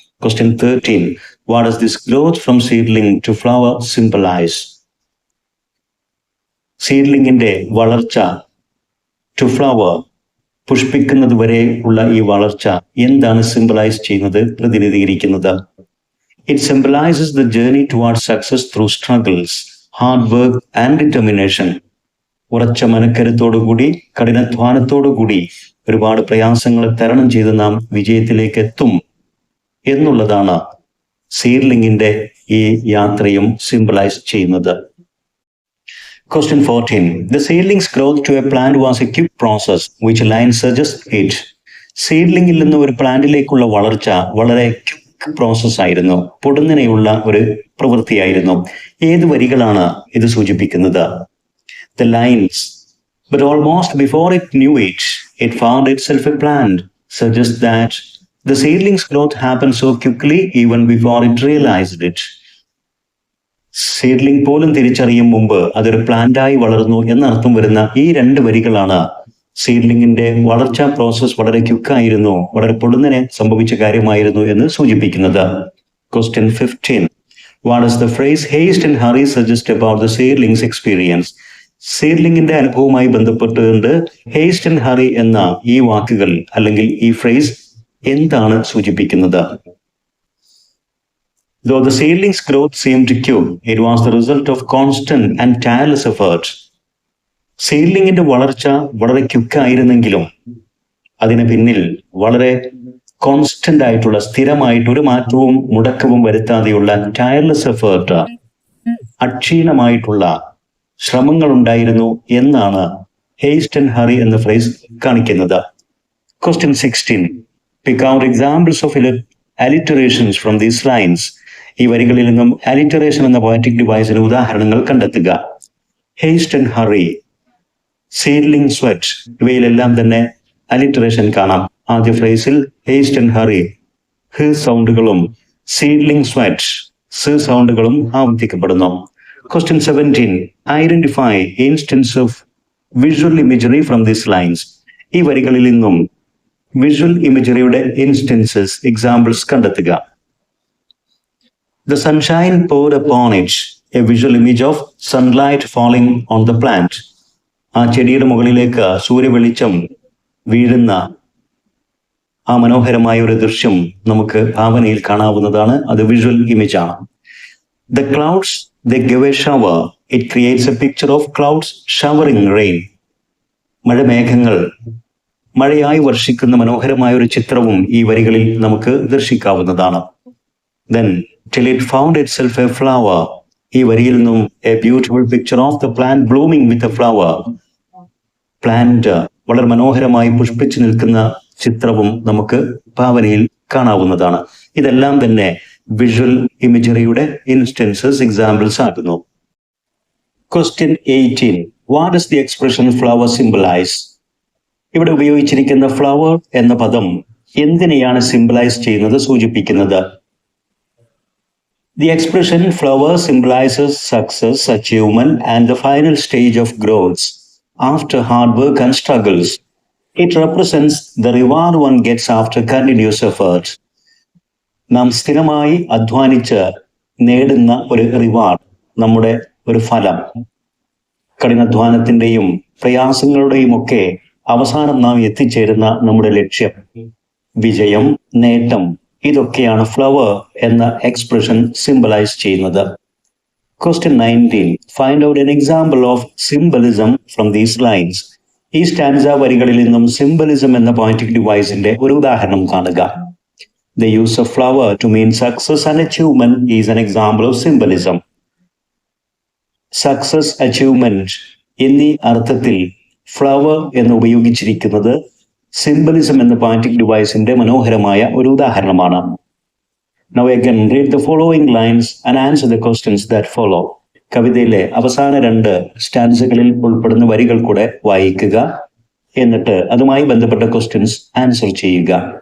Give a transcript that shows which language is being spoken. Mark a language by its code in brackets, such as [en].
[en] Question 13. What does this growth from seedling to flower symbolize? [ml] സീഡ്ലിങ്ങിന്റെ വളർച്ച to flower, പുഷ്പിക്കുന്നത് വരെ ഉള്ള ഈ വളർച്ച എന്താണ് സിംബലൈസ് ചെയ്യുന്നത്, പ്രതിനിധീകരിക്കുന്നത്? [en] It symbolizes the journey towards success through struggles, hard work and determination. [ml] ഉറച്ച മനക്കരുത്തോടുകൂടി, കഠിനാധ്വാനത്തോടുകൂടി ഒരുപാട് പ്രയാസങ്ങളെ തരണം ചെയ്ത് നാം വിജയത്തിലേക്ക് എത്തും എന്നുള്ളതാണ് സീഡ്ലിങ്ങിന്റെ ഈ യാത്രയും സിംബലൈസ് ചെയ്യുന്നത്. [en] Question 14. The seedling's growth to a plant was a quick process which line suggests it. [ml] സീഡ്ലിങ്ങിൽ നിന്ന് ഒരു പ്ലാന്റിലേക്കുള്ള വളർച്ച വളരെ ക്വിക്ക് പ്രോസസ് ആയിരുന്നു, പൊടുന്നനെയുള്ള ഒരു പ്രവൃത്തിയായിരുന്നു. ഏത് വരികളാണ് ഇത് സൂചിപ്പിക്കുന്നത്? [en] The lines, but almost before it knew it, it found itself a plant, suggests that the seedling's growth happened so quickly even before it realized it. [ml] Seedling പോലും തിരിച്ചറിയും മുമ്പ് അതൊരു പ്ലാന്റായി വളർന്നു എന്നർത്ഥം വരുന്ന ഈ രണ്ട് വരികളാണ് സീഡ്ലിങ്ങിന്റെ വളർച്ചാ പ്രോസസ് വളരെ ക്വിക്കായിരുന്നു, വളരെ പൊടുന്നനെ സംഭവിച്ച കാര്യമായിരുന്നു എന്ന് സൂചിപ്പിക്കുന്നത്. [en] Question 15. What does the phrase haste and hurry suggest about the seedling's experience? [ml] സീഡ്ലിങ്ങിന്റെ അനുഭവവുമായി ബന്ധപ്പെട്ടുകൊണ്ട് ഹേസ്റ്റ് ആൻഡ് ഹറി എന്ന ഈ വാക്കുകൾ അല്ലെങ്കിൽ ഈ ഫ്രേസ് എന്താണ് സൂചിപ്പിക്കുന്നത്? [en] Though the seedling's growth seemed quick, it was the result of constant and tireless effort. [ml] സീഡ്ലിങ്ങിന്റെ വളർച്ച വളരെ ക്വിക്കായിരുന്നെങ്കിലും അതിന് പിന്നിൽ വളരെ കോൺസ്റ്റന്റ് ആയിട്ടുള്ള, സ്ഥിരമായിട്ട് ഒരു മാറ്റവും മുടക്കവും വരുത്താതെയുള്ള ടയർലെസ് എഫേർട്ട്, അക്ഷീണമായിട്ടുള്ള ശ്രമങ്ങൾ ഉണ്ടായിരുന്നു എന്നാണ് ഹേസ്റ്റ് ആൻഡ് ഹറി എന്ന ഫ്രേസ് കാണിക്കുന്നത്. [en] Question 16. Pick out examples of alliterations from these lines. [ml] ഈ വരികളിൽ നിന്നും അലിറ്ററേഷൻ എന്ന പോയറ്റിക് ഡിവൈസിന് ഉദാഹരണങ്ങൾ കണ്ടെത്തുക. Heist and hurry, seedling sweat, ഇവയിലെല്ലാം തന്നെ അലിറ്ററേഷൻ കാണാം. ആദ്യ ഫ്രേസിൽ ഹേസ്റ്റ് ആൻഡ് ഹറി ഹ് സൗണ്ടുകളും സീഡ്ലിംഗ് സ്വെറ്റ് സ് സൗണ്ടുകളും ആവർത്തിക്കപ്പെടുന്നു. [en] Question 17. Identify instance of visual imagery from these lines. [ml] ഈ വരികളിൽ നിന്നും വിഷ്വൽ ഇമേജറിയുടെ ഇൻസ്റ്റൻസസ്, എക്സാമ്പിൾസ് കണ്ടെത്തുക. [en] The sunshine poured upon it, a visual image of sunlight falling on the plant. [ml] ആ ചെടിയുടെ മുകളിലേക്ക് സൂര്യവെളിച്ചം വീഴുന്ന ആ മനോഹരമായ ഒരു ദൃശ്യം നമുക്ക് ഭാവനയിൽ കാണാവുന്നതാണ്. അത് വിഷ്വൽ ഇമേജ് ആണ്. [en] The clouds, they give a shower. It creates a picture of clouds showering rain. [ml] മഴമേഘങ്ങൾ മഴയായി വർഷിക്കുന്ന മനോഹരമായ ഒരു ചിത്രവും ഈ വരികളിൽ നമുക്ക് ദർശിക്കാവുന്നതാണ്. [en] Then till it found itself a flower. [ml] ഈ വരിയിൽ നിന്നും [en] a beautiful picture of the plant blooming with a flower. [ml] Plant വളരെ മനോഹരമായി പുഷ്പിച്ചു നിൽക്കുന്ന ചിത്രവും നമുക്ക് ഭാവനയിൽ കാണാവുന്നതാണ്. ഇതെല്ലാം തന്നെ വിഷ്വൽ ഇമേജറിയുടെ ഇൻസ്റ്റൻസസ്, എക്സാമ്പിൾസ് ആകുന്നു. [en] Question 18. What does the expression flower symbolize? [ml] ഇവിടെ ഉപയോഗിച്ചിരിക്കുന്ന ഫ്ലവർ എന്ന പദം എന്തിനെയാണ് സിംബലൈസ് ചെയ്യുന്നത്, സൂചിപ്പിക്കുന്നത്? [en] The expression flower symbolizes success, achievement, and the final stage of growth after hard work and struggles. It represents the reward one gets after continuous effort. [ml] നാം സ്ഥിരമായി അധ്വാനിച്ച് നേടുന്ന ഒരു റിവാർഡ്, നമ്മുടെ ഒരു ഫലം, കഠിനാധ്വാനത്തിന്റെയും പ്രയാസങ്ങളുടെയും ഒക്കെ അവസാനം നാം എത്തിച്ചേരുന്ന നമ്മുടെ ലക്ഷ്യം, വിജയം, നേട്ടം, ഇതൊക്കെയാണ് ഫ്ലവർ എന്ന എക്സ്പ്രഷൻ സിംബലൈസ് ചെയ്യുന്നത്. [en] Question 19. Find out an example of symbolism from these lines. [ml] ഈ സ്റ്റാൻസ വരികളിൽ നിന്നും സിംബലിസം എന്ന പോയറ്റിക് ഡിവൈസിന്റെ ഒരു ഉദാഹരണം കാണുക. [en] The use of flower to mean success and achievement is an example of symbolism. [ml] Success, achievement എന്നീ അർത്ഥത്തിൽ ഫ്ലവർ എന്ന് ഉപയോഗിച്ചിരിക്കുന്നത് സിംബലിസം എന്ന പോയറ്റിക് ഡിവൈസിന്റെ മനോഹരമായ ഒരു ഉദാഹരണമാണ്. [en] Now again read the following lines and answer the questions that follow. [ml] കവിതയിലെ അവസാന 2 സ്റ്റാൻസകളിൽ ഉൾപ്പെടുന്ന വരികൾ കൂടെ വായിക്കുക. എന്നിട്ട് അതുമായി ബന്ധപ്പെട്ട ക്വസ്റ്റ്യൻസ് ആൻസർ ചെയ്യുക.